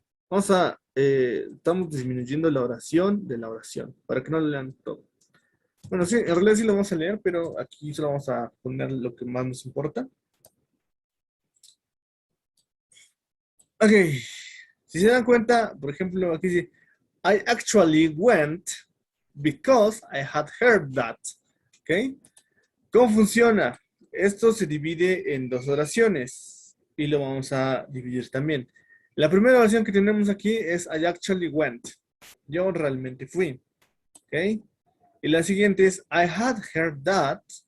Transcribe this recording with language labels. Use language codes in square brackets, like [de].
[es] estamos disminuyendo la oración de la oración, para que no lo lean todo. Bueno, sí, en realidad sí lo vamos a leer, pero aquí solo vamos a poner lo que más nos importa. Ok, si se dan cuenta, por ejemplo, aquí dice, [en] I actually went because I had heard that. [es] ¿Ok? ¿Cómo funciona? Esto se divide en dos oraciones y lo vamos a dividir también. La primera oración que tenemos aquí es [en] I actually went. [es] Yo realmente fui. ¿Ok? Y la siguiente es [en] I had heard that.